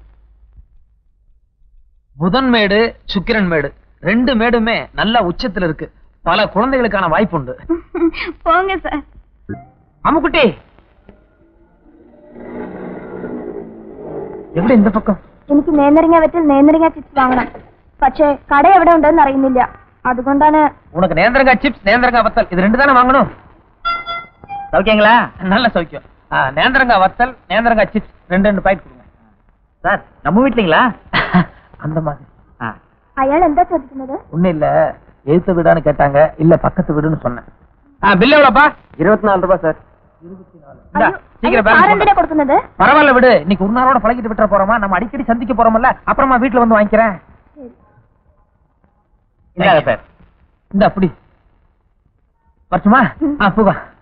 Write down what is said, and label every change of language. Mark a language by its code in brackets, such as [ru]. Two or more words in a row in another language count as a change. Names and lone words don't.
[ta] புதன் மேடு சுக்கிரன் மேடு 2 மேடுமே நல்ல உச்சத்துல இருக்கு. பல குழந்தைகளுக்கான வாய்ப்பு உண்டு. போங்க சார். அம்முக்குட்டி എവിടെ இந்த பக்கம்? [ml] എനിക്ക് നേന്ത്രങ്ങ വെച്ചിൽ നേന്ത്രങ്ങ ചിപ്സ് വാങ്ങണം. പക്ഷേ കട എവിടെ ഉണ്ടെന്ന് അറിയുന്നില്ല. അതുകൊണ്ടാണ്. [ta] உனக்கு நேந்திரங்காய் சிப்ஸ் நேந்திரங்காய் வத்தல் இது 2 தானே வாங்கணும். சௌக்கியங்களா? நல்ல சௌக்கியம். நேந்திரங்காய் வத்தல் நேந்திரங்காய் சிப்ஸ் 2 பாக்கெட் கொடுங்க. சார் நம்ம வீட்லீங்களா? அந்த மாதிரி. [ml] അയാൾ എന്താ ചോദിക്കുന്നത്? [ta] ஒண்ணும் இல்ல, எழுத்து வீடான்னு கேட்டாங்க. இல்ல பக்கத்து வீடுன்னு சொன்னேன். பில் எவ்வளவுப்பா? 24 ரூபாய் சார். 24. சீக்கிரம் பேலன்ஸ் [ml] கொடுക്കുന്നത്. [ta] பரவாயில்ல விடு, இன்னைக்கு ஒரு நாளோட பழகிட்டு விட்டுற போறோமா? நம்ம அடிக்கடி சந்திக்க போறோம்ல, அப்புறமா வீட்டுல வந்து வாங்கிக்கிறேன். இல்ல சார், இந்த அப்படி வரட்டுமா? போக.